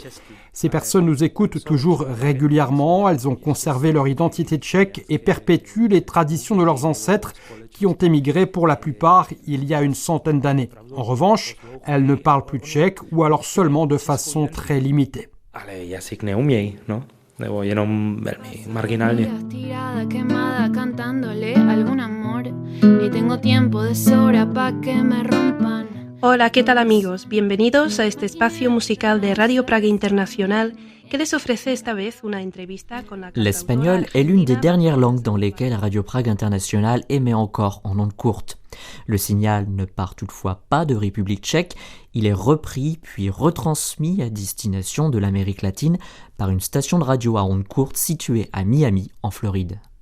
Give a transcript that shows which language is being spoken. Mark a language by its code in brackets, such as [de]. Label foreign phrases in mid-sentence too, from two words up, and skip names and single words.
[fr] Ces personnes nous écoutent toujours régulièrement, elles ont conservé leur identité tchèque et perpétuent les traditions de leurs ancêtres qui ont émigré pour la plupart il y a une centaine d'années. En revanche, elles ne parlent plus tchèque ou alors seulement de façon très limitée. [cs] Nebo jenom velmi marginálně. [es] Hola, ¿qué tal amigos? Bienvenidos a este espacio musical de Radio Prague International que les ofrece esta vez una entrevista con la [fr] L'espagnol est l'une des dernières langues dans lesquelles Radio Prague International émet encore en ondes courtes. Le signal ne part toutefois pas de République tchèque, il est repris puis retransmis à destination de l'Amérique latine par une station de radio à ondes courtes située à Miami, en Floride.